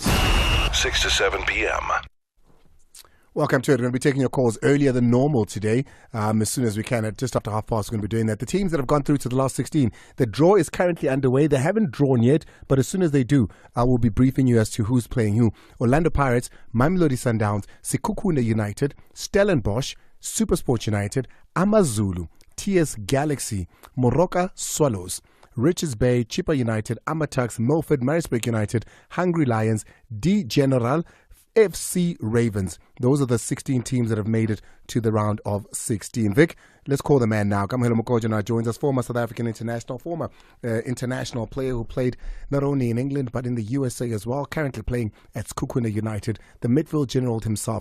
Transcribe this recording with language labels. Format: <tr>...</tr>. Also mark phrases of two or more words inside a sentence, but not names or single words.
<en>6 to 7 p.m. Welcome to it. We're going to be taking your calls earlier than normal today, as soon as we can. At just after 1:30, we're going to be doing that. The teams that have gone through to the last 16, the draw is currently underway. They haven't drawn yet, but as soon as they do, I will be briefing you as to who's playing who. Orlando Pirates, Mamelodi Sundowns, Sekhukhune United, Stellenbosch, SuperSport United, Amazulu, TS Galaxy, Moroka Swallows, Richards Bay, Chippa United, Amatuks, Milford, Maritzburg United, Hungry Lions, D General, FC Ravens. Those are the 16 teams that have made it to the round of 16. Vic, let's call the man now. Kamu Mokojo now joins us, former South African international, former international player who played not only in England but in the USA as well, currently playing at Sekhukhune United, the midfield general himself.</en>